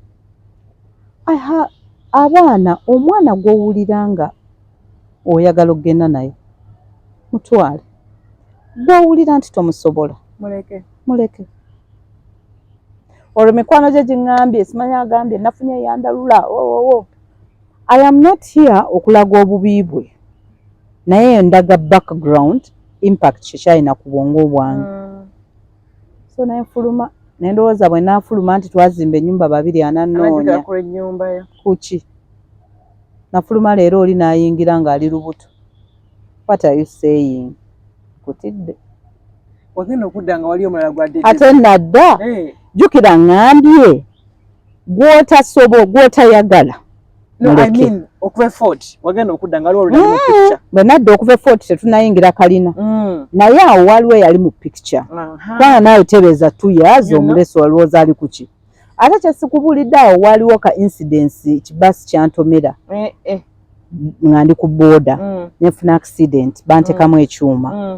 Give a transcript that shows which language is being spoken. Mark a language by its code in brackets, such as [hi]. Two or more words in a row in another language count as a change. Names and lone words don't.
[lg] abaana omwana gw'owulira nga oyagala okgenda naye mutwale gw'owulira nti tomusobola muleke olwo mikwano gye giŋŋambye simanyi agambye nafunye eyandalula [en] I am not here [lg] okulaga obubi bwe naye ndaga [en] background impact [lg] kyekyalina ku bwongo bwange so nenfuluma nendowooza bwe naafuluma nti twazimba ennyumba babiri ananoonya kuki nafuluma leero oli n'ayingira ng'ali lubuto [en] what are you saying [lg] kutidde Wagenda okudda nga wali omulala gwadde. Ate nadda jjukira ngambye gw'otayagala. [en] No, I mean [lg] okuva Fort wagenda okudda nga wali mu picture. Bwe nadda okuva Fort tetunayingira kalina. Naye awo waliwo yali mu picture. Kubanga naawe tebeeza 2 years omuleso walowooza ali ku ki. Ate kyesikubulidde awo waliwo ka incidence kibasi kyantomera. Nga ndi ku booda nefuna accident bantekamu ekyuma.